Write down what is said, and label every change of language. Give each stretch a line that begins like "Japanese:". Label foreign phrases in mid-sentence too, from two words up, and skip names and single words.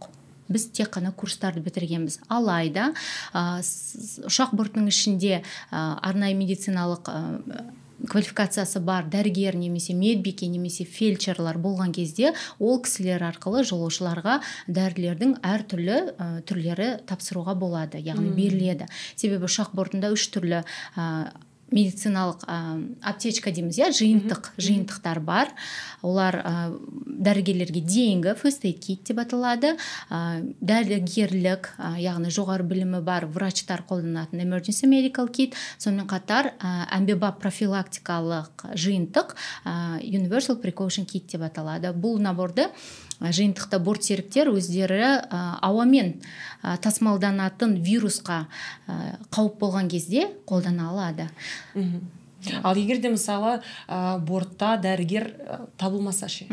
Kazakh: Біз тек қана курстарды бітіргенбіз. Алайда ұшақ бортының ішінде арнайы медициналық квалификациясы бар дәрігер немесе медбике немесе фельдшерлар болған кезде ол кісілер арқылы жолаушыларға дәрілердің әртүрлі түрлері тапсыруға болады, яғни беріледі. Себебі ұшақ бортында 3 түрлі медициналық аптечка дейміз, жиынтықтар бар. Олар дәрігерлерге дейінгі
English: first aid kit
Kazakh: деп аталады. Дәрігерлік, яғни жоғары білімі бар врачтар қолданатын
English: emergency medical kit.
Kazakh: Сонымен қатар әмбебап профилактикалық жиынтық
English: universal precaution kit
Kazakh: деп аталады. Бұл наборды жиынтықта бортсеріктер өздері ауамен тасымалданатын вирусқа қауіп болған кезде қолдана алады. Ал егер де мысалы бортта дәрігер табылмаса ше?